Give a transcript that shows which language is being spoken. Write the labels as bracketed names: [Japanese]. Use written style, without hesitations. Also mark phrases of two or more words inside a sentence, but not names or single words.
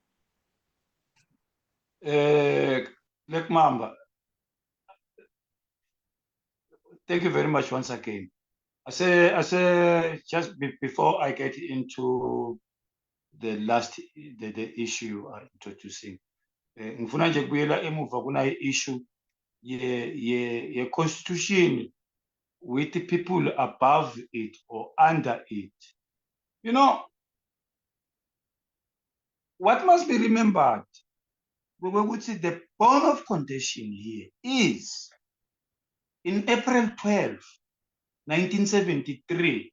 [English] Black Mamba, thank you very much once again. I say just before I get into the issue I'm introducing, [Swati] ngifuna nje kubuyela emuva kuna [English] issue ye constitution with the people above it or under it. You know, what must be remembered, the bone of contention here is in April 12, 1973.